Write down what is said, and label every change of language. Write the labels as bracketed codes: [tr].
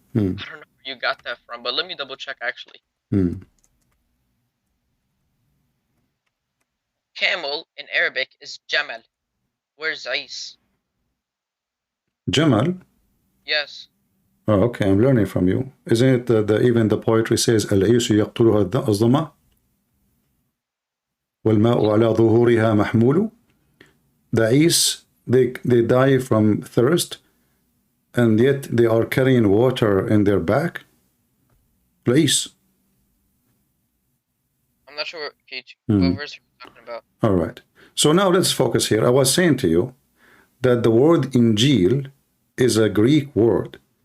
[en] I don't know where you got that from, but let me double check actually. Camel in Arabic is Jamal. Where's Is? Jamal. Yes. Oh, okay, I'm learning from you. Isn't it even the poetry says [ar] العيش يقتلها الظما والماء على ظهورها محمول. [en] The Is, they die from thirst, and yet they are carrying water in their back. Is. I'm not sure what verse you're talking about. All right. So now let's focus here. I was saying to you that the word Injil is a Greek word.